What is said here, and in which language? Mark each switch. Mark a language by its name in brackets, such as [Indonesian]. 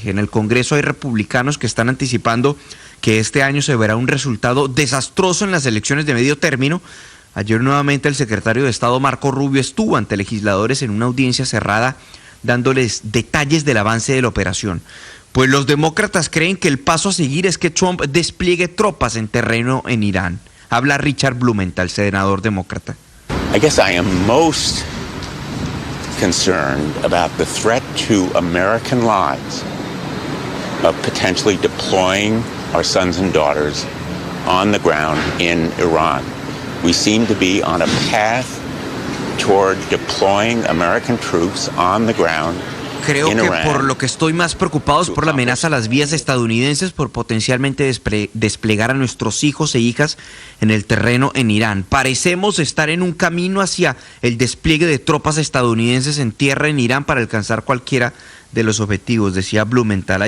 [Spanish] En el Congreso hay republicanos que están anticipando que este año se verá un resultado desastroso en las elecciones de medio término. Ayer nuevamente el secretario de Estado Marco Rubio estuvo ante legisladores en una audiencia cerrada dándoles detalles del avance de la operación. Pues los demócratas creen que el paso a seguir es que Trump despliegue tropas en terreno en Irán. Habla Richard Blumenthal, senador demócrata. [English] I guess I am most concerned about the threat to American lives of potentially deploying our sons and daughters on the ground in Iran. We seem to be on a path toward deploying American troops on the ground. [Spanish] Creo que por lo que estoy más preocupado es por la amenaza a las vías estadounidenses por potencialmente desplegar a nuestros hijos e hijas en el terreno en Irán. Parecemos estar en un camino hacia el despliegue de tropas estadounidenses en tierra en Irán para alcanzar cualquiera de los objetivos, decía Blumenthal.